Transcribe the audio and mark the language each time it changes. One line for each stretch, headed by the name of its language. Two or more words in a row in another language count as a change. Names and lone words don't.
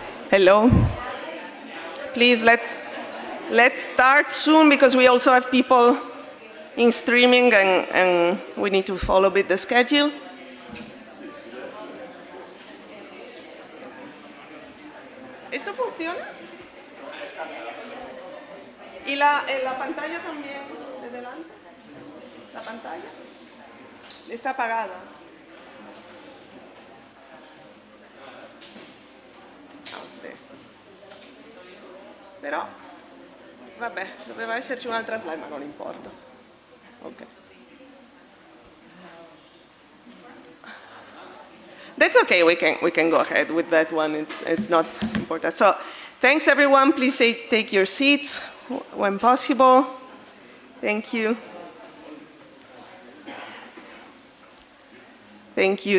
English: Hello. Please, let's start soon because we also have people in streaming and we need to follow with the schedule.
Spanish: ¿Esto funciona? ¿Y la pantalla también de delante? ¿La pantalla? Está apagada.
Italian: Però, vabbè, doveva esserci un'altra slide, ma non importa.
English: Ok. That's okay, we can go ahead with that one, it's not important. So, thanks everyone, please take your seats when possible. Thank you. Thank you.